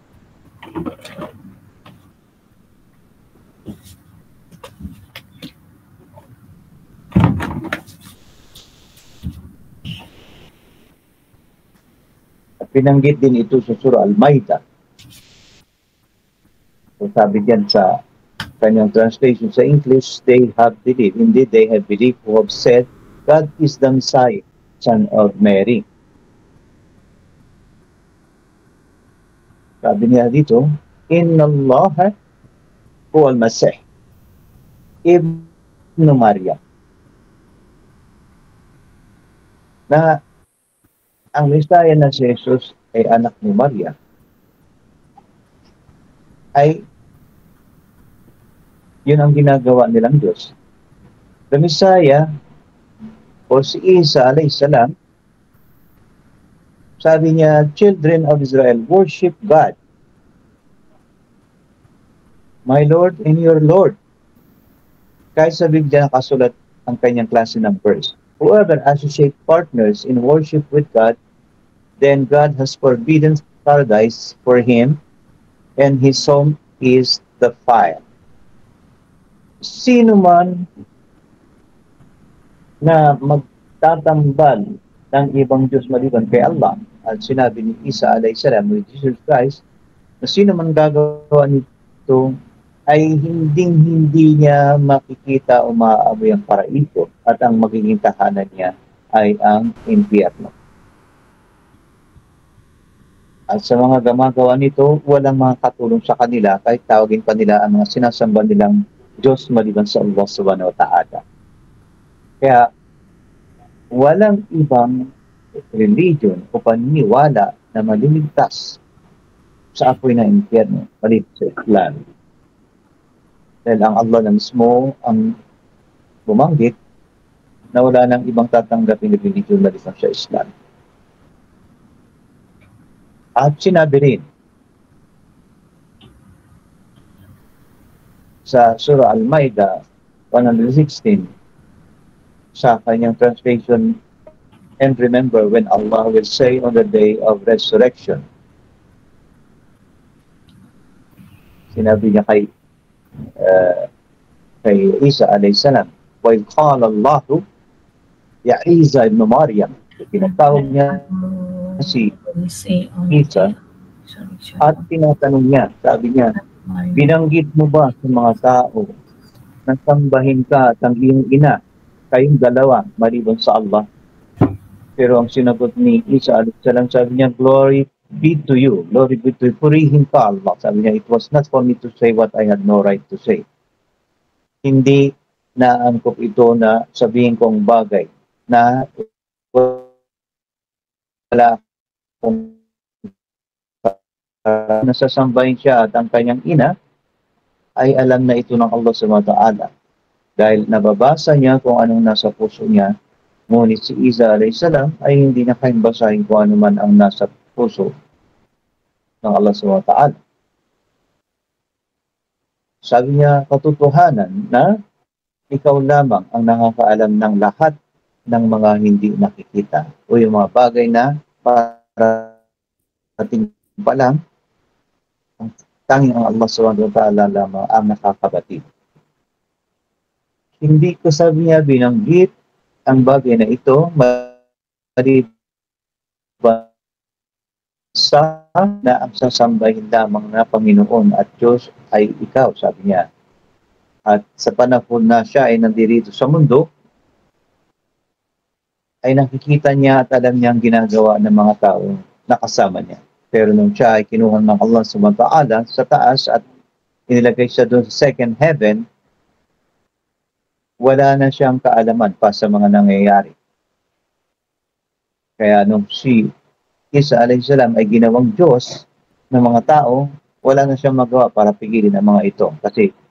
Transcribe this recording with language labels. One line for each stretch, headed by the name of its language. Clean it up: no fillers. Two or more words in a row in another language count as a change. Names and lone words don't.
Filipino: At pinanggit din ito sa Surah Al-Maidah. So sabi diyan sa kanyang translation sa English,
English: they have believed, indeed they have believed who have said, God is the Messiah, son of Mary.
Filipino: Sabi niya dito,
Arabic: إن الله هو المسيح ابن مريم.
Filipino: Na ang Messiah na si Jesus ay anak ni Maria, ay yun ang ginagawa nilang Diyos.
English: The Messiah,
Filipino: o si Isa
Arabic: عليه السلام,
Filipino: sabi niya,
English: children of Israel, worship God, my Lord and your Lord.
Filipino: Kahit sa Biblia nakasulat ang kanyang klase ng verse.
English: Whoever associate partners in worship with God, then God has forbidden paradise for him, and his home is the fire.
Filipino: Sino man na magtatambal ng ibang Diyos maliban kay Allah, at sinabi ni Isa
Arabic: عليه السلام
English: with Jesus Christ,
Filipino: na sino man gagawa nito ay hindi niya makikita o maaamoy ang paraiso at ang magiging tahanan niya ay ang impyerno. At sa mga gumagawa nito, walang mga katulong sa kanila kahit tawagin pa nila ang mga sinasamba nilang Diyos maliban sa Allah
Arabic: سبحانه وتعالى.
Filipino: Kaya walang ibang religion o paniniwala na maliligtas sa apoy ng impyerno maliban sa Islam. Dahil ang Allah na mismo ang bumanggit na wala nang ibang tatanggapin na religion maliban sa Islam. At sinabi rin sa Surah Al-Maidah 116 sa kanyang translation,
English: and remember when Allah will say on the day of resurrection,
Filipino: sinabi niya kay Isa
Arabic: عليه السلام,
Filipino: while
Arabic: قال الله يا عيسى ابن مريم,
Filipino: tinatawag niya si Isa at tinatanong niya, sabi niya, binanggit mo ba sa mga tao na sambahin ka at ang iyong ina, kayong dalawa maliban sa Allah? Pero ang sinagot ni Isa
Arabic: عليه السلام,
Filipino: sabi niya,
English: glory be to you, glory be to you,
Filipino: purihin ka Allah. Sabi niya,
English: it was not for me to say what I had no right to say.
Filipino: Hindi naangkop ito na sabihin kong bagay na wala kung nasasambahin siya at ang kanyang ina ay alam na ito ng Allah
Arabic: سبحانه وتعالى.
Filipino: Dahil nababasa niya kung anong nasa puso niya, ngunit si Isa
Arabic: عليه السلام
Filipino: ay hindi na kayang basahin kung ano man ang nasa puso ng Allah
Arabic: سبحانه وتعالى.
Filipino: Sabi niya, katotohanan na ikaw lamang ang nakakaalam ng lahat ng mga hindi nakikita o yung mga bagay na parating pa lang, tanging ang Allah
Arabic: سبحانه وتعالى
Filipino: lamang ang nakakabatid. Hindi ko, sabi niya, binanggit ang bagay na ito maliban sa na ang sasambahin lamang na Panginoon at Diyos ay ikaw, sabi niya. At sa panahon na siya ay nandirito sa mundo, ay nakikita niya at alam niya ang ginagawa ng mga tao na kasama niya. Pero nung siya ay kinuha ng Allah
Arabic: سبحانه وتعالى
Filipino: sa taas at inilagay siya doon sa
English: second heaven,
Filipino: wala na siyang kaalaman pa sa mga nangyayari. Kaya nung si Isa
Arabic: عليه السلام
Filipino: ay ginawang Diyos ng mga tao, wala na siyang magawa para pigilin ang mga ito.